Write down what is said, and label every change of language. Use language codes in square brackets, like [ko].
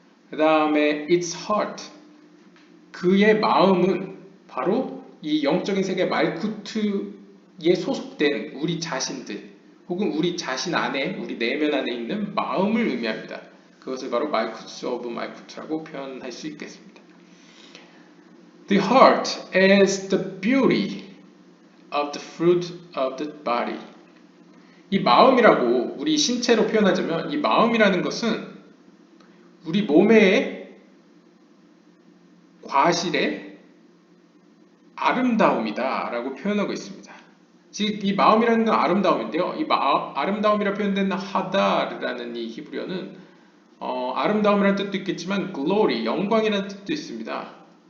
[ko] 그 다음에 [en] its heart, [ko] 그의 마음은 바로 이 영적인 세계 말쿠트에 소속된 우리 자신들 혹은 우리 자신 안에, 우리 내면 안에 있는 마음을 의미합니다. 그것을 바로 말쿠트 오브 말쿠트라고 표현할 수 있겠습니다. [en] The heart is the beauty of the fruit of the body. [ko] 이 마음이라고 우리 신체로 표현하자면 이 마음이라는 것은 우리 몸의 과실의 아름다움이다 라고 표현하고 있습니다. 즉 이 마음이라는 건 아름다움인데요. 이 아름다움이라 표현된 하다르라는 이 히브리어는 아름다움이라는 뜻도 있겠지만 glory, 영광이라는 뜻도 있습니다.